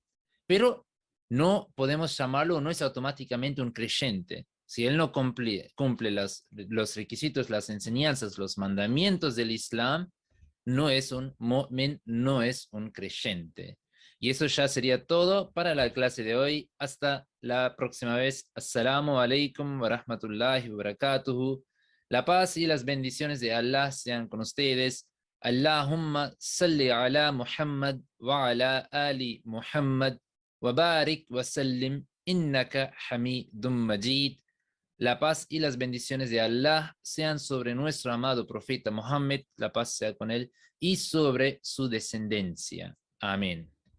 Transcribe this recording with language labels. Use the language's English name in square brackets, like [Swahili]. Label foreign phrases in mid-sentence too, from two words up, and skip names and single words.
[Spanish] Pero no podemos llamarlo, no es automáticamente un creyente. Si él no cumple los requisitos, las enseñanzas, los mandamientos del Islam, no es un mu'min, no es un creyente. Y eso ya sería todo para la clase de hoy. Hasta la próxima vez. [Arabic] السلام عليكم ورحمة الله وبركاته. [Spanish] La paz y las bendiciones de Allah sean con ustedes. [Arabic] اللهم صل على محمد وعلى آل محمد وبارك وسلم إنك حميد مجيد. [Spanish] La paz y las bendiciones de Allah sean sobre nuestro amado profeta Muhammad, la paz sea con él, y sobre su descendencia. Amén.